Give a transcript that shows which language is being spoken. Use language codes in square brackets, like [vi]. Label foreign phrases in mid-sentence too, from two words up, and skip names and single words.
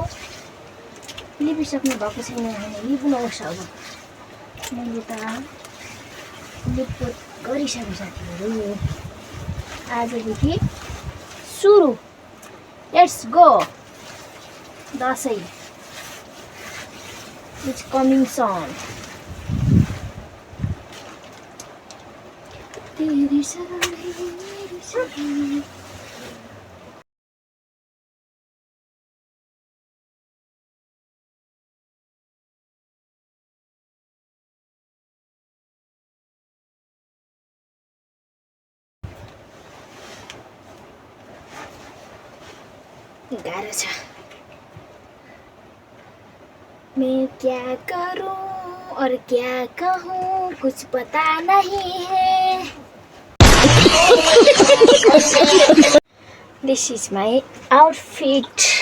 [ne] लिपिसक्नु भएको छैन भने लिप्नुहोस्। अब मैले त लिपपोत गरिसकेँ साथीहरू। आजदेखि सुरु। [en] let's go. दसैँ it's coming soon। [hi] तेरी सगाई मेरी सगाई। [ne] गाह्रो छ। [hi] मैं क्या करूं और क्या कहूं कुछ पता नहीं है। [en] this is my outfit.